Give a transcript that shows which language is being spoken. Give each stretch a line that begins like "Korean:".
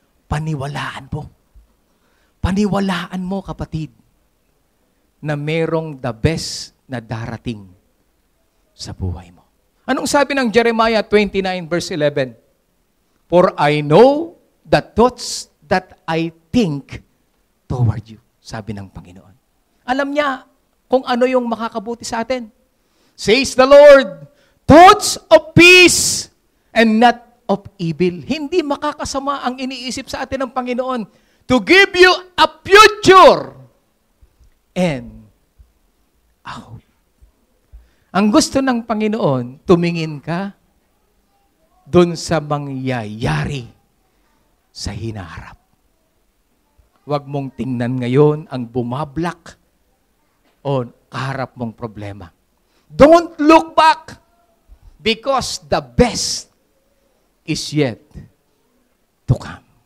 Filipino: Paniwalaan mo. Paniwalaan mo, kapatid, na merong the best na darating sa buhay mo. Anong sabi ng Jeremiah 29 verse 11?
English: For I know the thoughts that I think toward you.
Filipino: Sabi ng Panginoon. Alam niya kung ano yung makakabuti sa atin.
English: Says the Lord, thoughts of peace and not of evil.
Filipino: Hindi makakasama ang iniisip sa atin ng Panginoon
English: to give you a future and a hope.
Filipino: Ang gusto ng Panginoon, tumingin ka dun sa mangyayari sa hinaharap. Huwag mong tingnan ngayon ang bumablak o kaharap mong problema.
English: Don't look back because the best is yet to come.